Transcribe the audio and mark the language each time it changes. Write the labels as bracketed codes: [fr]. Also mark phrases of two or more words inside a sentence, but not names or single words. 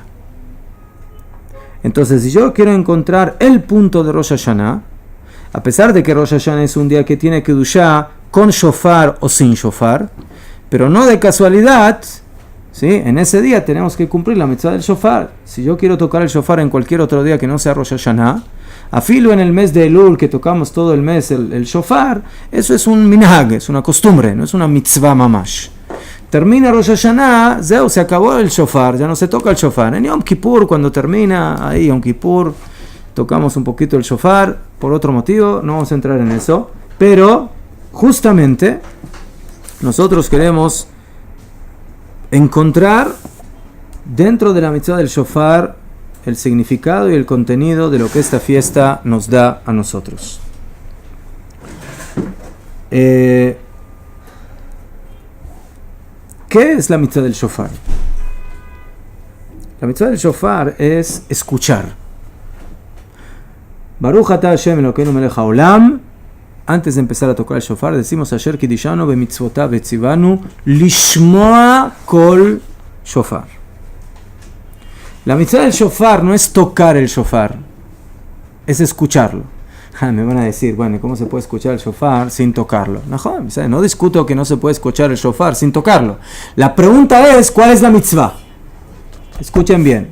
[es] Entonces, si yo quiero encontrar el punto de Rosh Hashanah, a pesar de que Rosh Hashanah es un día que tiene Kedushá con shofar o sin shofar, pero no de casualidad, ¿sí? En ese día tenemos que cumplir la mitzvah del shofar. Si yo quiero tocar el shofar en cualquier otro día que no sea Rosh Hashanah, afilo en el mes de Elul, que tocamos todo el mes el shofar, eso es un minhag, es una costumbre, no es una [he] מצווה ממש. [es] Termina Rosh Hashanah, se acabó el shofar, ya no se toca el shofar. En Yom Kippur, cuando termina ahí Yom Kippur, tocamos un poquito el shofar, por otro motivo, no vamos a entrar en eso, pero justamente nosotros queremos encontrar dentro de la mitzvah del shofar el significado y el contenido de lo que esta fiesta nos da a nosotros. ¿Qué es la mitzvah del shofar? La mitzvah del shofar es escuchar. [he] ברוך אתה השם אלוקינו מלך העולם. [es] Antes de empezar a tocar el shofar, decimos [he] אשר קדשנו במצוותיו וצוונו לשמוע קול שופר. [es] La mitzvah del shofar no es tocar el shofar, es escucharlo. Me van a decir, ¿cómo se puede escuchar el shofar sin tocarlo? No discuto que no se puede escuchar el shofar sin tocarlo. La pregunta es, ¿cuál es la mitzvah? Escuchen bien.